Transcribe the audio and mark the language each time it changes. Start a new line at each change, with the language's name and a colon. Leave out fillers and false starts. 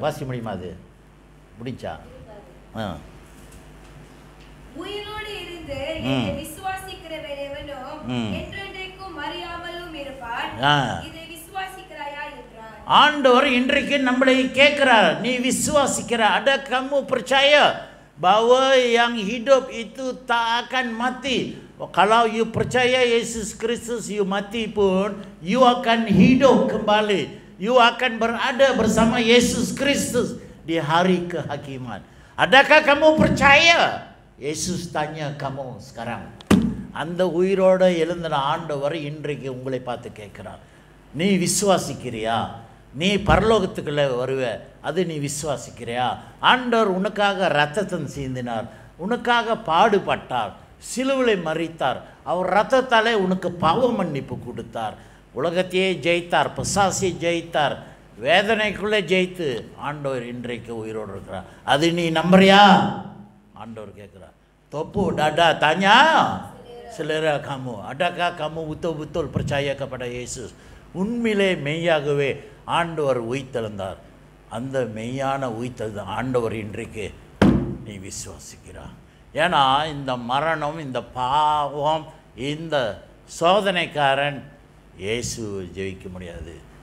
Tamil: வாசி முடியுமா? அது முடிச்சா? உயிரோடு இருந்து விசுவாசிக்கிறவரெவனும் என்றென்றைக்கும் மறியாமலும் இருப்பார். இதை விசுவாசிக்கிறாயா என்றார். ஆண்டவர் இன்றைக்கு நம்மளை கேட்கிறார், நீ விசுவாசிக்கிற?
Malay: Ada kamu percaya bahwa yang hidup itu tak akan mati? Kalau you percaya Yesus Kristus, you mati pun you akan hidup kembali. You akan berada bersama Yesus Kristus di hari kehakiman. Adakah kamu percaya? Yesus tanya kamu sekarang.
Tamil: அந்த உயிரோட எழுந்த ஆண்டவர் இன்றைக்கு உங்களை பார்த்து கேட்கிறார், நீ விசுவாசிக்கிறியா? நீ பரலோகத்துக்குள்ளே வருவ, அது நீ விசுவாசிக்கிறியா? ஆண்டவர் உனக்காக இரத்தத்தை சிந்தினார், உனக்காக பாடுபட்டார், சிலுவிலை மரித்தார். அவர் இரத்தத்தாலே உனக்கு பாவ மன்னிப்பு கொடுத்தார். உலகத்தையே ஜெயித்தார், பிசாசை ஜெயித்தார், வேதனைக்குள்ளே ஜெயித்து ஆண்டவர் இன்றைக்கு உயிரோடு இருக்கிறார். அது நீ நம்புறியா? ஆண்டவர் கேட்குறார். தொப்பு Tata தாஞ்சா
Malay: selera kamu, adakah kamu betul-betul percaya kepada Yesus?
Tamil: உண்மையிலே மெய்யாகவே ஆண்டவர் உயிர்த்தெழுந்தார். அந்த மெய்யான உயிர்த்தெழுந்த ஆண்டவர் இன்றைக்கு நீ விசுவாசிக்கிறார். ஏன்னா இந்த மரணம், இந்த பாவம், இந்த சோதனைக்காரன் இயேசு ஜெயிக்க முடியாது.